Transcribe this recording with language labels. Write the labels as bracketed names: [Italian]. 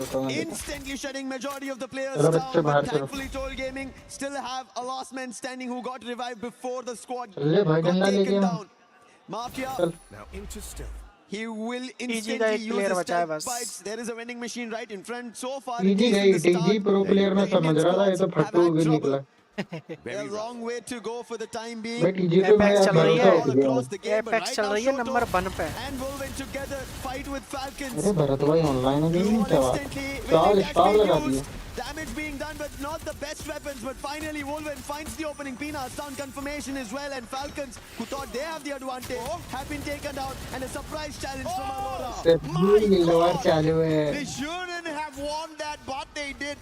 [English] Instantly shutting majority of the players down, but thankfully Total Gaming still have a last man standing who got revived before the squad got taken down. Mafia now into stealth. He will instantly use his tech bites. There is a vending machine right in front. So far, [Hindi] pro player में समझ रहा था ये तो फट्टू भी निकला. [English] A long way to go for the time being. [Hindi] Apex चल रही है. Apex चल रही है नंबर 1 पे. [English] And Wolven together fight with Falcons. [Hindi] अरे भरत भाई ऑनलाइन है नहीं क्या? स्टार लगा दिया. [English] Damage being done, but not the best weapons. But finally, Wolven finds the opening. Pina down confirmation as well, and Falcons, who thought they have the advantage, have been taken down, and a surprise challenge from Aurora. They shouldn't have won that, but they did.